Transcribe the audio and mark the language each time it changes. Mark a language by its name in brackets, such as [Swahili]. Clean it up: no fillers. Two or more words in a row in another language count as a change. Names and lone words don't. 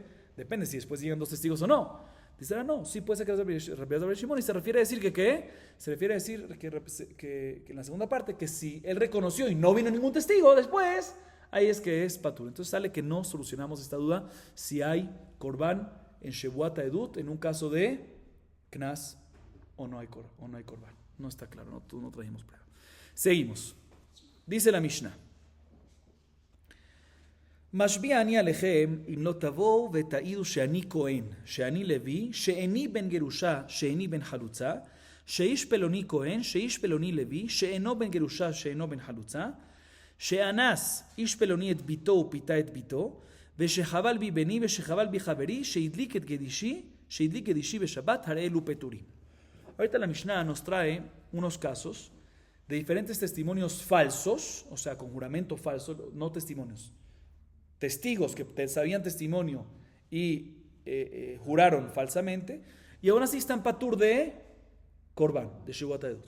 [Spanish] Depende si después llegan dos testigos o no. Dice, no, sí puede ser que Rabbi Elazar Shimon, y se refiere a decir se refiere a decir que en la segunda parte, que si él reconoció y no vino ningún testigo después, ahí es que es patur. Entonces sale que no solucionamos esta duda si hay korban en [Hebrew] שבועת עדות [Spanish] en un caso de Knas o no hay korban. No está claro, no trajimos prueba. Seguimos. Dice la Mishnah. [Hebrew] משביע אני עליכם אם לא תבואו ותעידו שאני כהן, שאני לוי, שאיני בן גרושה, שאיני בן חלוצה, שאיש פלוני כהן, שאיש פלוני לוי, שאינו בן גרושה, שאינו בן חלוצה, שאנס איש פלוני את ביתו ופיתה את ביתו, ושחבל בי בני ושחבל בי חברי, שהדליק גדישי בשבת, הרי אלו פטורים. [Spanish] Ahorita la Mishnah nos trae unos casos de diferentes testimonios falsos, o sea, con juramento falso, no testimonios. Testigos que sabían testimonio y juraron falsamente, y aún así están patur de korban, de [Hebrew] שבועת עדות.